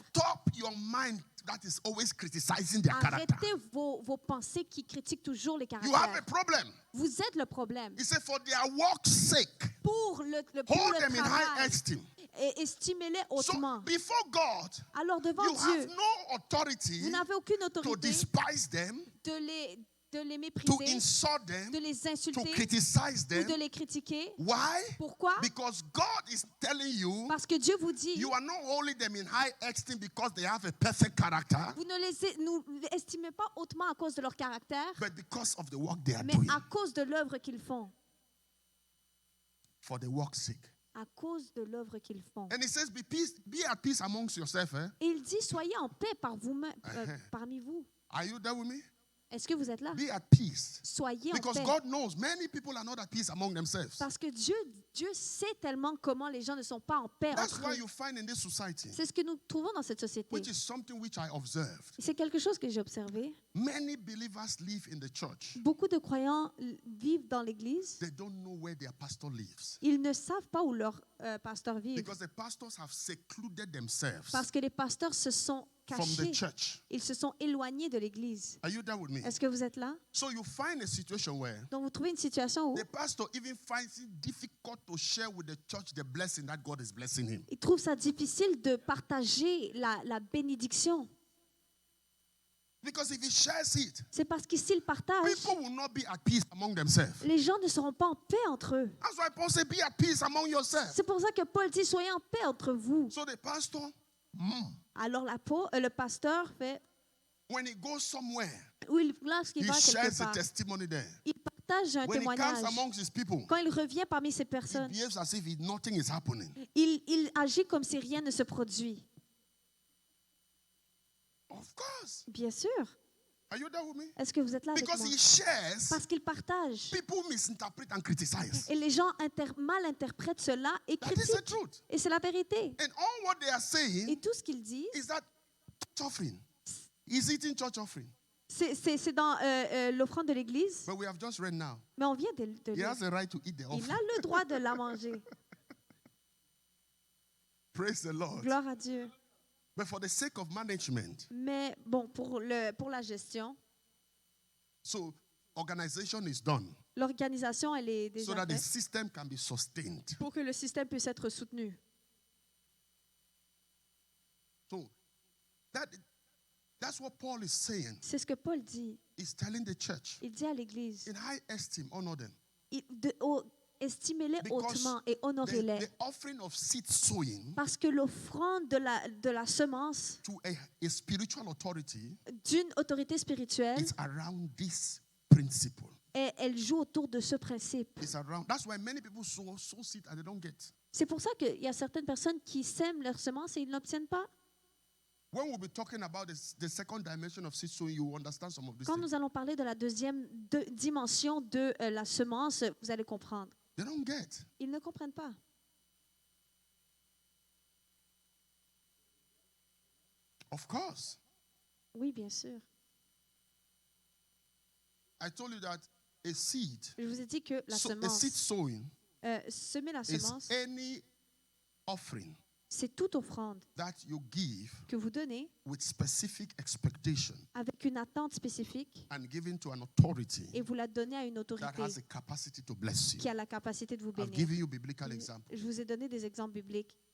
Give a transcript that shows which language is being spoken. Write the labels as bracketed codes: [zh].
[en] stop your mind that is always criticizing their character. [fr] Arrêtez vos pensées qui critiquent toujours les [en] You have a [fr] caractères. [en] problem. [fr] Vous êtes le problème. [en] He said, for their work's sake, [fr] Pour le [en] hold them in high [fr] travail, [en] esteem. [fr] et estimez-les [en] So [fr] hautement. [en] before God, [fr] Alors devant [en] you [fr] Dieu, [en] have no authority [fr] vous n'avez aucune [en] to [fr] autorité [en] despise them, [fr] de les de les [en] to [fr] mépriser, [en] insult them, [fr] de les [en] to [fr] insulter [en] criticize [fr] ou de [en] them. [fr] les critiquer. [en] Why? [fr] Pourquoi? [en] Because God is telling you, [fr] Parce que Dieu vous dit, [en] you are not holding them in high esteem because they have a perfect character, [fr] vous ne les estimez pas hautement à cause de leur caractère, [en] but because of the work they are [fr] mais [en] doing, [fr] à cause de l'œuvre qu'ils font. [en] for the work's sake. [fr] À cause de l'œuvre qu'ils font. [en] And he says, be at peace amongst yourself. [fr] Et il dit, soyez en paix parmi vous. [en] Are you there with me? [fr] Est-ce que vous êtes là? [en] Be at peace. [fr] Soyez en [en] Because [fr] paix. [en] God knows many people are not at peace among themselves. [fr] Parce que Dieu sait tellement comment les gens ne sont pas en paix [en] That's [fr] entre [en] why [fr] eux. [en] you find in this society, [fr] C'est ce que nous trouvons dans cette société. [en] which is something which I observed. [fr] Et c'est quelque chose que j'ai observé. [en] Many believers live in the church. [fr] Beaucoup de croyants vivent dans l'église. [en] They don't know where their pastor lives. [fr] Ils ne savent pas où leur pasteur vit. [en] Because the pastors have secluded themselves [fr] Parce que les pasteurs se sont [en] from the [fr] cachés. [en] church. [fr] Ils se sont éloignés de l'église. [en] Are you there with me? [fr] Est-ce que vous êtes là? [en] So you find a situation where [fr] Donc vous trouvez une situation où [en] the pastor even finds it difficult to share with the church the blessing that God is blessing him. [fr] il trouve ça difficile de partager la bénédiction. [en] Because if he shares it, [fr] C'est parce que s'il partage, [en] people will not be at peace among themselves. [fr] les gens ne seront pas en paix entre eux. [en] That's why Paul said, be at peace among yourselves. [fr] C'est pour ça que Paul dit, soyez en paix entre vous. [en] So the pastor, [fr] Alors le pasteur fait, [en] when he goes somewhere, [fr] lorsqu'il [en] he [fr] va quelque [en] shares a [fr] part, [en] testimony there. [fr] il partage un [en] When he comes [fr] témoignage. [en] amongst his people, [fr] Quand il revient parmi ces [en] he [fr] personnes, [en] behaves as if nothing is happening. [fr] il agit comme si rien ne se produit. [en] Of course. [fr] Bien sûr. [en] Are you there with me? [fr] Est-ce que vous êtes là avec [en] Because [fr] moi? [en] he shares, [fr] Parce qu'il partage. [en] people misinterpret and criticize. [fr] Et les gens mal interprètent cela et [en] That is the [fr] critiquent. [en] truth. [fr] Et c'est la vérité. [en] And all what they are saying [fr] Et tout ce qu'il dit, [en] is that church offering. He's eating church offering. [fr] c'est dans l'offrande de l'Église. [en] But we have just read now. [fr] Mais on vient de [en] He [fr] lire. [en] has the right to eat the [fr] Il [en] offering. [fr] a le droit de la manger. [en] Praise the Lord. [fr] Gloire à Dieu. [en] But for the sake of management, [fr] Mais bon, pour la gestion, [en] so organization is done [fr] l'organisation, elle est [en] so [fr] déjà [en] that the [fr] faite [en] system can be sustained. [fr] pour que le système puisse être soutenu. [en] So that's what Paul is saying. [fr] C'est ce que Paul dit. [en] He's telling the church, [fr] Il dit à l'Église, [en] in high esteem, honor them. [fr] estimez-les [en] Because [fr] hautement et honorez-les. [en] the offering of seed sowing [fr] Parce que l'offrande de la semence [en] to a spiritual authority [fr] d'une autorité spirituelle, [en] is around this principle. [fr] elle joue autour de ce principe. [en] It's around. That's why many people sow seed and they don't get. [fr] C'est pour ça qu'il y a certaines personnes qui sèment leur semence et ils n'obtiennent pas. [en] When we'll be talking about the second dimension of seed sowing, you will understand some of these [fr] Quand [en] things. [fr] nous allons parler de la deuxième dimension de la semence, vous allez comprendre. [en] They don't get. [fr] Ils ne comprennent pas. [en] Of course. [fr] Oui, bien sûr. [en] I told you that a seed, [fr] Je vous ai dit que la [en] a seed [fr] semence, [en] sowing [fr] semer la [en] is [fr] semence, [en] any offering [fr] c'est toute offrande [en] that you give [fr] que vous donnez [en] with specific expectation [fr] avec une attente spécifique [en] and given to an authority [fr] et vous la donnez à une [en] that [fr] autorité [en] has the capacity to bless you. [fr] qui a la capacité de vous [en] I've [fr] bénir. [en] given you biblical example. [fr] Je vous ai donné des exemples bibliques.